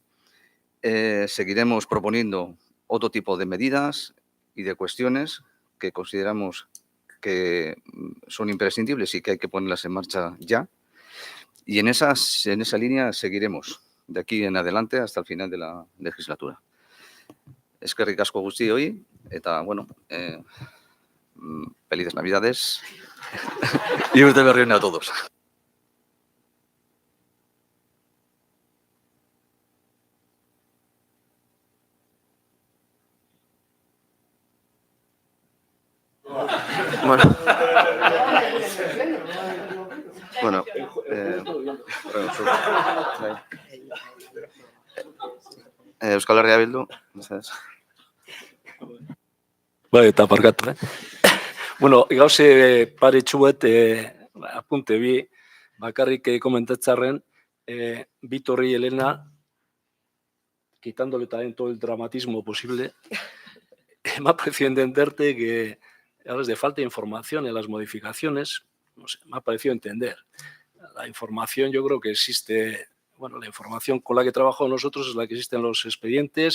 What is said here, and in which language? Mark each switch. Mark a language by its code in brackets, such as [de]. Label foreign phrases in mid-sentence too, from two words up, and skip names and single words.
[es] Seguiremos proponiendo otro tipo de medidas y de cuestiones que consideramos que son imprescindibles y que hay que ponerlas en marcha ya. Y en esa línea seguiremos de aquí en adelante hasta el final de la legislatura. [eu] Eskerrik asko guztioi eta, bueno, [es] felices Navidades y [eu] urte berri on [es] a todos. [eu] Bueno, Euskal Herria Bildu, mesedez. Bai, eta barkatu, Bueno, gauze pare txuet, apunte bi, bakarrik komentatzarren, [es] Víctor y Elena, quitándole también todo el dramatismo posible, me ha parecido entenderte que hablas de falta de información en las modificaciones, no sé, me ha parecido entender. La información yo creo que existe, bueno, la información con la que trabajamos nosotros es la que existe en los expedientes.